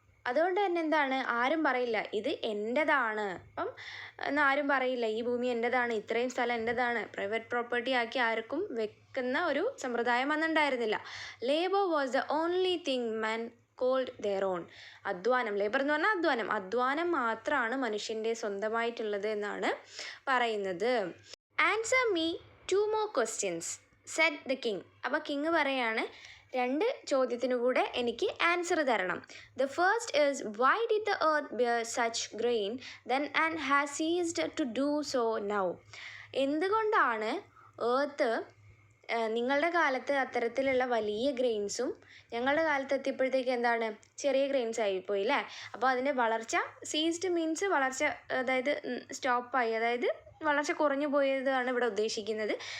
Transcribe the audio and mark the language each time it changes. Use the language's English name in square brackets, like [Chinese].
[Malayalam] അതുകൊണ്ട് തന്നെ എന്താണ്, ആരും പറയില്ല ഇത് എൻ്റെതാണ്. അപ്പം എന്നാൽ ആരും പറയില്ല ഈ ഭൂമി എൻ്റെതാണ്, ഇത്രയും സ്ഥലം എൻ്റെതാണ്. പ്രൈവറ്റ് പ്രോപ്പർട്ടി ആക്കി ആർക്കും വെക്കുന്ന ഒരു സമ്പ്രദായം അന്നുണ്ടായിരുന്നില്ല. [English] Labour was the only thing man called their own. [Malayalam] അധ്വാനം, ലേബർ എന്ന് പറഞ്ഞാൽ അധ്വാനം മാത്രമാണ് മനുഷ്യൻ്റെ സ്വന്തമായിട്ടുള്ളത് എന്നാണ് പറയുന്നത്. [English] Answer me 2 more questions said the king. [Malayalam] അപ്പോൾ കിങ് പറയാണ്, 2 ചോദ്യത്തിനു കൂടെ എനിക്ക് ആൻസർ തരണം. [English] The first is, why did the earth bear such grain then and has ceased to do so now? [Malayalam] എന്തുകൊണ്ടാണ് എർത്ത് നിങ്ങളുടെ കാലത്ത് അത്തരത്തിലുള്ള വലിയ ഗ്രെയിൻസും ഞങ്ങളുടെ കാലത്ത് എത്തിയപ്പോഴത്തേക്ക് ചെറിയ ഗ്രെയിൻസ് ആയിപ്പോയി അല്ലേ? അപ്പോൾ അതിൻ്റെ വളർച്ച, സീസ്ഡ് മീൻസ് വളർച്ച, അതായത് സ്റ്റോപ്പായി, അതായത് വളർച്ച കുറഞ്ഞു പോയതാണ് ഇവിടെ ഉദ്ദേശിക്കുന്നത്.